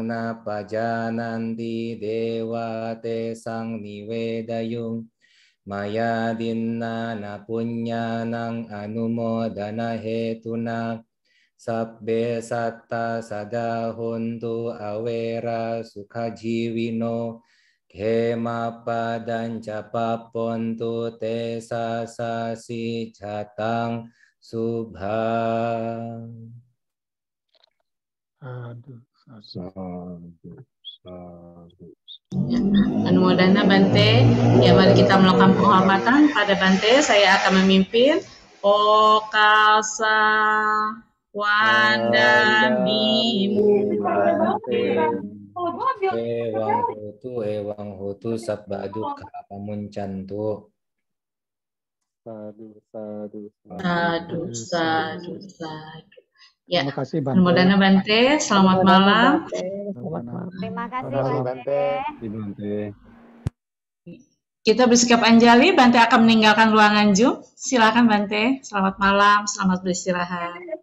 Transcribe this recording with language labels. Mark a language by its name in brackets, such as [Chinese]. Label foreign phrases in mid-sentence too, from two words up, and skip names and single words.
[Pali] na pajananti dewa te sang nivedayung maya dinna na punyanang anumodana hetuna sabbe satta sada hontu awera sukha jiwino khema padan capapontu te sasasi catang subhang. Anumodana Bante. [Indonesian] Ya, mari kita melakukan penghormatan pada Bante. Saya akan memimpin. [Pali] Okasa Wandamimu Ewang hutu sabbadukha pamuncantu. Sadu. [Indonesian] Ya, terima kasih Bante. [Pali] Anumodana Bante. [Indonesian] Selamat malam. Terima kasih Bante. Kita bersikap anjali. Bante akan meninggalkan ruangan Zoom. Silakan Bante. Selamat malam. Selamat beristirahat.